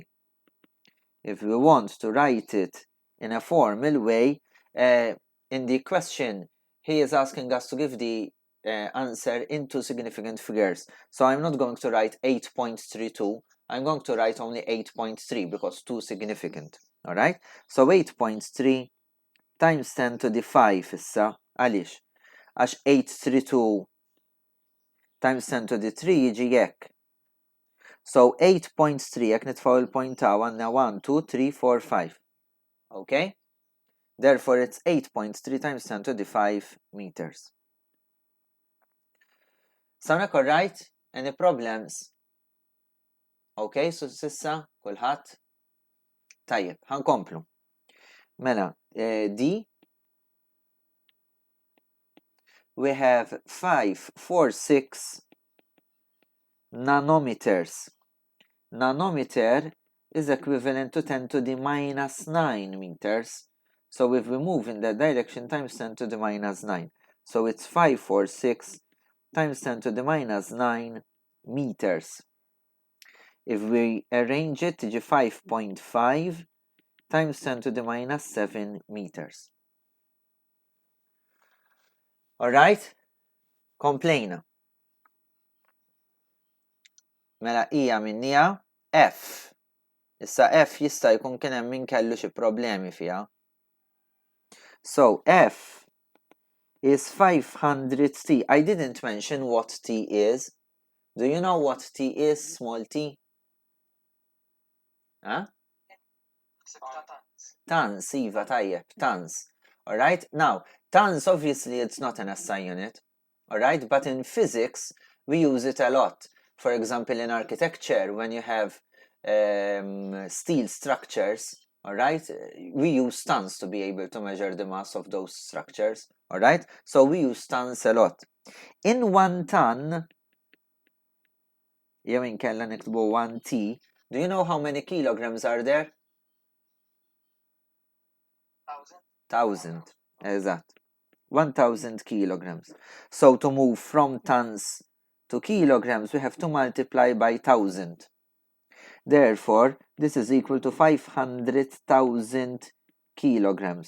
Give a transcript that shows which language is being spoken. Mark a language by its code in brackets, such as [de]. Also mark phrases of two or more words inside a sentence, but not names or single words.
[en] If we want to write it in a formal way, in the question, he is asking us to give the answer into significant figures. So I'm not going to write 8.32, I'm going to write only 8.3 because too significant. Alright? So 8.3 times 10 to the 5 [mt] issa, għalix? Għax 832 [en] times 10 to the 3 [mt] jiġi jekk. So 8.3, jekk nitfaw il-point ta' għanna 1, 2, 3, 4, 5. [en] Okay? Therefore, it's 8.3 times 10 to the 5 meters. Sound alright? Any problems? Okay, so [mt] sissa, kulħadd? Tajjeb, ħankomplu. Mela, D. [en] We have 546 nanometers. Nanometer is equivalent to 10 to the minus 9 meters. So if we move in that direction times 10 to the minus 9. So it's 546 times 10 to the minus 9 meters. If we arrange it, to 5.5 times 10 to the minus 7 meters. Alright? [mt] Komplejna. Mela hija minnija F. Issa F jista' jkun kien hemm min kellu xi problemi fiha. [en] So F is 500 T. I didn't mention what T is. Do you know what T is, small t? Huh? Tons, [mt] Iva, tajjeb, [en] tons. Alright, now, tons obviously it's not an SI unit. Alright, but in physics we use it a lot. For example, in architecture, when you have steel structures, alright, we use tons to be able to measure the mass of those structures. Alright, so we use tons a lot. In 1 ton, [mt] jew inkella niktbu 1T, [en] do you know how many kilograms are there? 1,000. Eżatt. 1,000 kilograms. So to move from tons to kilograms, we have to multiply by 1,000. Therefore, this is equal to 500,000 kilograms.